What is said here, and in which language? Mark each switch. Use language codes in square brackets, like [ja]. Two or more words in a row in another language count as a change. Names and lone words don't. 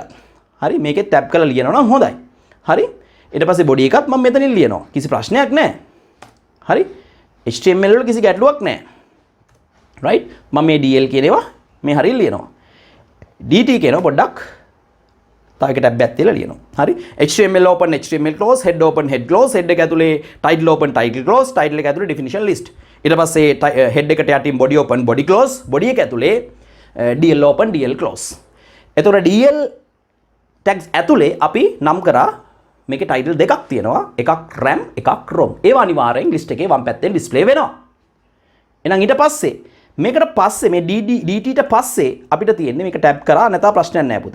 [si] හරි මේකේ ටැබ් කරලා ලියනවා නම් හොඳයි. හරි? ඊට පස්සේ බොඩි එකත් මම මෙතනින් ලියනවා. කිසි ප්‍රශ්නයක් නැහැ. හරි? HTML වල කිසි ගැටලුවක් නැහැ. right? මම මේ DL කියන ඒවා මේ හරියට ලියනවා. DT කියනවා පොඩ්ඩක් තව එක ටැබ් එකක් තියලා ලියනවා. [en] හරි? HTML open HTML close, head open head close, head [si] එක ඇතුලේ [en] title open title close, title [si] එක ඇතුලේ [en] definition list. [si] ඊට පස්සේ [en] head [si] එකට යටින් [en] body open body close, body [si] එක ඇතුලේ [en] DL open DL close. [si] එතකොට [en] DL tags [si] ඇතුලේ අපි නම් කරා මේකේ ටයිටල් දෙකක් තියෙනවා. එකක් RAM එකක් ROM. ඒවා අනිවාර්යෙන් ලිස්ට් එකේ වම් පැත්තෙන් ඩිස්ප්ලේ වෙනවා. එහෙනම් ඊට පස්සේ මේකට පස්සේ මේ dt ට පස්සේ අපිට තියෙන්නේ මේක ටැබ් කරා නැතා ප්‍රශ්නයක් නැහැ පුතේ.